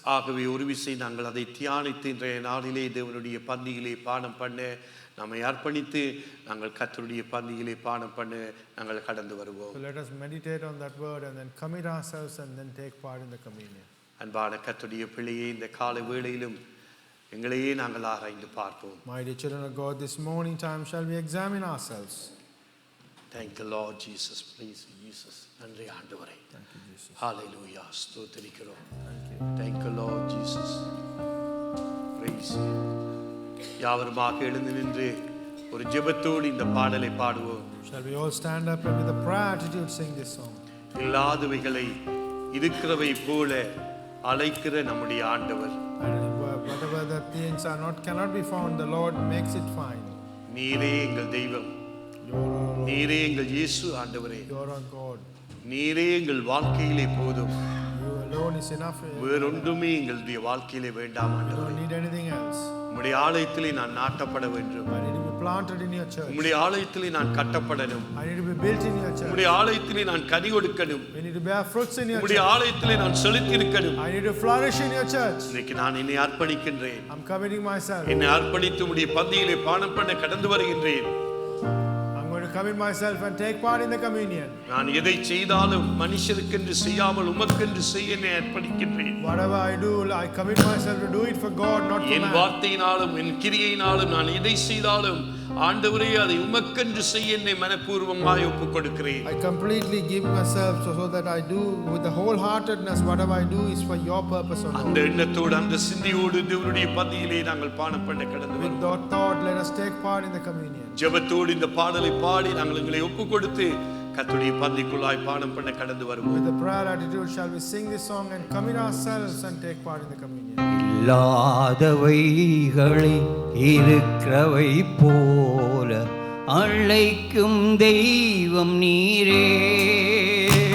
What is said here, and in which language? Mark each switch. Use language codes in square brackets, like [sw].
[ta] ஆகவே ஒரு விசை நாங்கள் அதை தியானித்து இன்றைய நாளிலே தேவனுடைய பந்தியிலே பானம் பண்ண நம்மை அர்ப்பணித்து நாங்கள் கர்த்தருடைய பந்தியிலே பானம் பண்ண நாங்கள் கடந்து வருவோம். [en] So let us meditate on that word and then commit ourselves and then take part in the communion. [ta] அன்பான கர்த்தருடைய பிள்ளையே, இந்த காலை வேளையிலும் எங்களையே நாங்கள் ஆராய்ந்து பார்ப்போம். [en] My dear children of God, this morning time shall we examine ourselves. Thank you Lord Jesus. Please Jesus. [ta] நன்றி ஆண்டவரே. [en] Thank you, Jesus. [ta] Hallelujah. ஸ்தோத்திரிக்கிறோம். [en] Thank you. Thank you Lord Jesus. Praise you. [ta] யாவருமாக எழுந்து நின்று ஒரு ஜெபத்தோடு இந்த பாடலை பாடுவோம். [en] Shall we all stand up and with a prayer attitude sing this song? [ta] இல்லாதவைகளை இருக்கிறவை போல அழைக்கிற நம்முடைய ஆண்டவர். [en] And whatever the things cannot be found, the Lord makes it fine. [ta] நீரே எங்கள் தெய்வம். [en] You are our Lord. [ta] நீரே எங்கள் இயேசு ஆண்டவரே. [en] You are our God. [ta] நீரே எங்கள் வாழ்க்கையிலே போதும். [en] You alone is enough. [ta] வேறொன்றுமே எங்களுடைய வாழ்க்கையிலே வேண்டாம் [en] We [ta] ஆண்டவரே. [en] don't need anything else. [ta] உம்முடைய ஆலயத்திலே நான் நாட்டப்பட வேண்டும். [en] I need to be planted in your church. [ta] உம்முடைய ஆலயத்திலே நான் கட்டப்படணும். [en] I need to be built in your church. [ta] உம்முடைய ஆலயத்திலே நான் கனி கொடுக்கணும். [en] We need to bear fruits in your [ta] உம்முடைய [en] church. [ta] ஆலயத்திலே நான் செழித்து இருக்கணும். [en] I need to flourish in your church. [ta] இன்னைக்கு நான் என்னை அர்ப்பணிக்கின்றேன். [en] I'm committing myself. [ta] என்னை அர்ப்பணித்து உம்முடைய பந்தியிலே பானம் பண்ண கடந்து வருகின்றேன். [en] I'm going to commit myself and take part in the communion. [ta] நான் எதை செய்தாலும் மனுஷருக்கென்று செய்யாமல் உமக்கென்று செய்ய என்னை அர்ப்பணிக்கின்றேன். [en] Whatever I do, I commit myself to do it for God, not for [ta] N [en] man. [ta] வார்த்தையினாலும் என் கிரியையினாலும் நான் எதை செய்தாலும் ஆண்டவரே அதை உமக்கென்று செய்ய என்னை மனப்பூர்வமாய் ஒப்புக் கொடுக்கிறேன். [en] I completely give myself so that I do with the wholeheartedness. Whatever I do is for your purpose, O [ta] அந்த [en] Lord. [ta] எண்ணத்தோடு அந்த சிந்தையோடு தேவனுடைய பந்தியிலே நாங்கள் பானம் பண்ண கடந்து [en] With [ta] வருவோம். [en] that thought, let us take part in the communion. [ta] ஜெபத்தோடு இந்த பாடலை பாடி நாங்கள் எங்களை ஒப்புக் கொடுத்து கர்த்தருடைய பந்திக்குள்ளாய் பானம் பண்ண கடந்து வருவோம். [en] With a prayer attitude, shall we sing this song and commit ourselves and take part in the communion? [ta] இல்லாதவைகளை இருக்கிறவை போல அழைக்கும் தெய்வம் நீரே.